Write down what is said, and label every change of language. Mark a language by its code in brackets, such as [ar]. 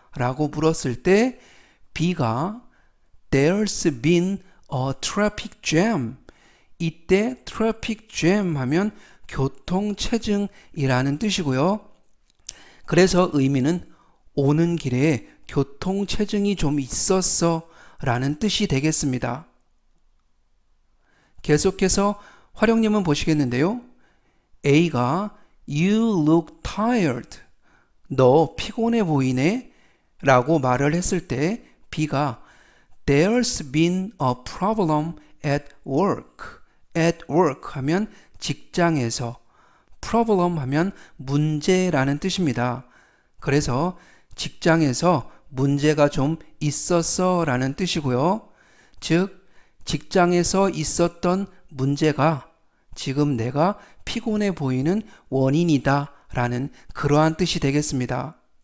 [ko] 라고 물었을 때 [en] B가 There's been a traffic jam. [ko] 이때 traffic jam 하면 교통체증이라는 뜻이고요. 그래서 의미는 오는 길에 교통체증이 좀 있었어 라는 뜻이 되겠습니다. 계속해서 활용점은 보시겠는데요. A가 [en] You look tired. [ko] 너 피곤해 보이네? 라고 말을 했을 때 [en] B가 There's been a problem at work. at work [ko] 하면 직장에서, problem 하면 문제라는 뜻입니다. 그래서 직장에서 문제가 좀 있었어 라는 뜻이고요. 즉, 직장에서 있었던 문제가 지금 내가 피곤해 보이는 원인이다 라는 그러한 뜻이 되겠습니다.